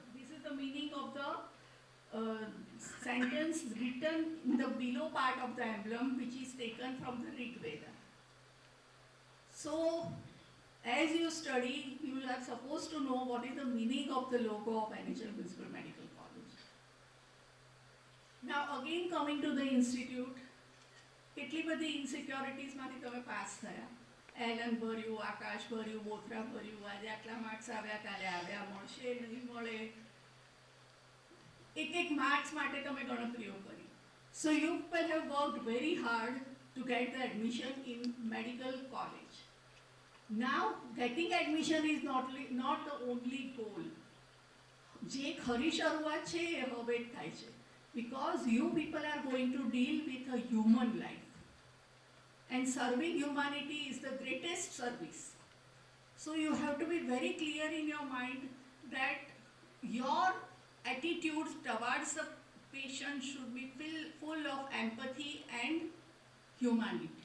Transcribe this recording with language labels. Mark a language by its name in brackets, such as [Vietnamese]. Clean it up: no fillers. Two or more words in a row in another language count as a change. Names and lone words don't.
[English] This is the meaning of the sentence written in the below part of the emblem, which is taken from the Rig Veda. So, as you study, you are supposed to know what is the meaning of the logo of NHL Municipal Medical College. Now, again coming to the institute, [Gujarati] કેટલી બધી ઇન્સિક્યોરિટીઝ માંથી તમે પાસ થયા. એલન ભર્યું, આકાશ ભર્યું, બોથરા ભર્યું, આજે આટલા માર્ક્સ આવ્યા, કાલે આવ્યા, મળશે નહીં મળે, એક માર્ક્સ માટે તમે ગણતરીઓ કરી. [English] So you will have worked very hard to get the admission in medical college. Now getting admission is not the only goal. [Gujarati] જે ખરી શરૂઆત છે એ હવે જ થાય છે, [English] because you people are going to deal with a human life. And serving humanity is the greatest service. So you have to be very clear in your mind that your attitudes towards the patient should be full of empathy and humanity.